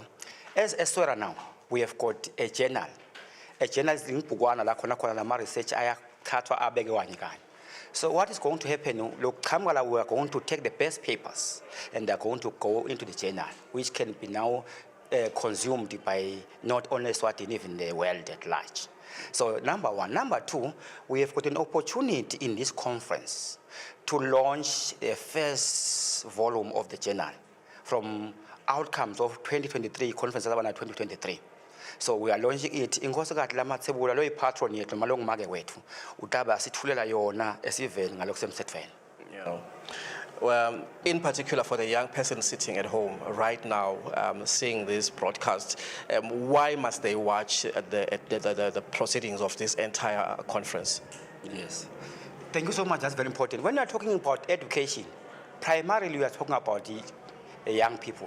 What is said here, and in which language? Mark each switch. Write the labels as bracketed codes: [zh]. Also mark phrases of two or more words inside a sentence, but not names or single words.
[en] As Eswatini now, we have got a journal. A journal is in Pugwana, la research, so what is going to happen, look, Kamala, we are going to take the best papers and they're going to go into the journal, which can be now consumed by not only Eswatini, even the world at large. So number one. Number two, we have got an opportunity in this conference to launch the first volume of the journal from outcomes of 2023 conference 2023. So we are launching it. [ss] Inkosikati lamathebula lo patron yethu malong make wethu utaba sithulela yona esiveni ngalokusemthethweni. [en] Yeah. Well, in particular for the young person sitting at home right now, seeing this broadcast, why must they watch the proceedings of this entire conference? Yes. Thank you so much. That's very important. When we are talking about education, primarily we are talking about the young people.